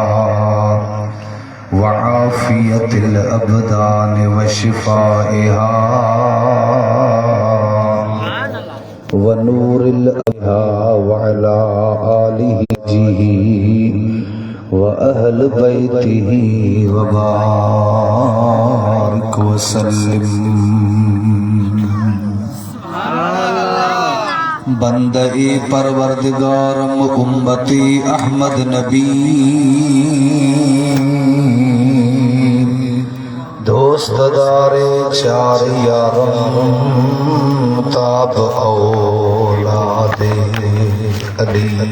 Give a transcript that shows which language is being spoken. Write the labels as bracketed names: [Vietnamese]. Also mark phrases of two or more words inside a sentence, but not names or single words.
[Arabic] وعافية الأبدان وشفائها ونور الأبصار وعلى آله وأهل بيته وبارك وسلم. [Persian] بندهٔ پروردگارم امتی احمد نبی دوستدار چار یارم تابع اولاد علی